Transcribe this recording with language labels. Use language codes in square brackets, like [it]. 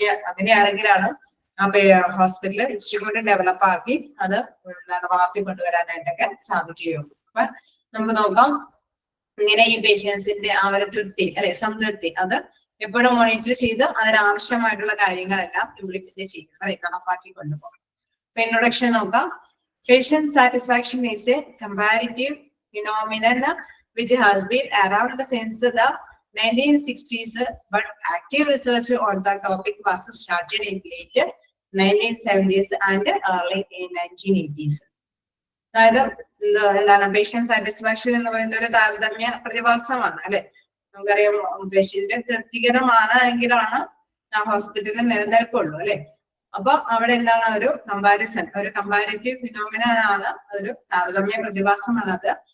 [ml] അങ്ങനെയാണെങ്കിലാണ് ആ ഹോസ്പിറ്റല് ഇച്ചിരി ഡെവലപ്പ് ആക്കി അത് വളർത്തിക്കൊണ്ടുവരാനായിട്ടൊക്കെ സാധിക്കുകയുള്ളൂ. അപ്പൊ നമുക്ക് നോക്കാം, ഇങ്ങനെ ഈ പേഷ്യൻസിന്റെ ആ ഒരു തൃപ്തി അല്ലെ, സംതൃപ്തി അത് എപ്പോഴും മോണിറ്റർ ചെയ്ത് അതിനാവശ്യമായിട്ടുള്ള കാര്യങ്ങളെല്ലാം ഇംപ്ലിമെന്റ് ചെയ്യുക അല്ലെ, നടപ്പാക്കി കൊണ്ടുപോകണം. അപ്പൊ ഇൻട്രൊഡക്ഷൻ നോക്കാം. [en] Patient satisfaction is a comparative phenomenon which has been around since the 1960s, but active research on the topic was started in late 1970s and early 1980s. [ml] അതായത് എന്താണ് പേഷ്യന്റ് സാറ്റിസ്ഫാക്ഷൻ എന്ന് പറയുന്ന ഒരു താരതമ്യ പ്രതിഭാസമാണ് അല്ലെ. നമുക്കറിയാം, പേഷ്യന്റ് തൃപ്തികരമാണ് എങ്കിലാണ് ആ ഹോസ്പിറ്റലിൽ നിലനിൽപ്പുള്ളൂ അല്ലെ. അപ്പൊ അവിടെ എന്താണ് ഒരു കമ്പാരിറ്റീവ് ഫിനോമിനൻ ആണ്, ഒരു താരതമ്യ പ്രതിഭാസമാണ് അത്.